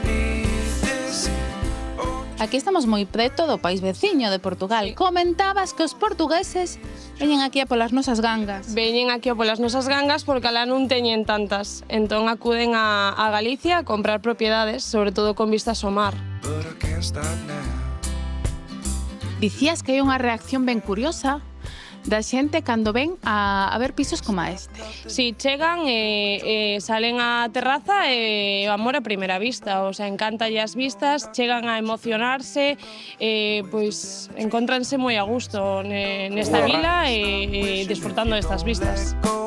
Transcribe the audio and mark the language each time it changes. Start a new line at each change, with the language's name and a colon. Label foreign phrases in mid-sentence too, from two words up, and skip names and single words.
Galician: Aquí estamos moi preto do país veciño de Portugal. Comentabas que os portugueses veñen aquí a polas nosas gangas. Veñen aquí polas nosas gangas porque alá non teñen tantas. Entón acuden a Galicia a comprar propiedades, sobre todo con vistas ao mar.
English: but I can't stop now.
Galician: Dicías que hai unha reacción ben curiosa da xente cando ven a ver pisos como este. Si chegan e salen á terraza e amor a primeira vista,
Spanish: o sea,
Galician: encantalle as vistas, chegan a emocionarse, pois encóntranse moi a gusto nesta vila e disfrutando destas vistas.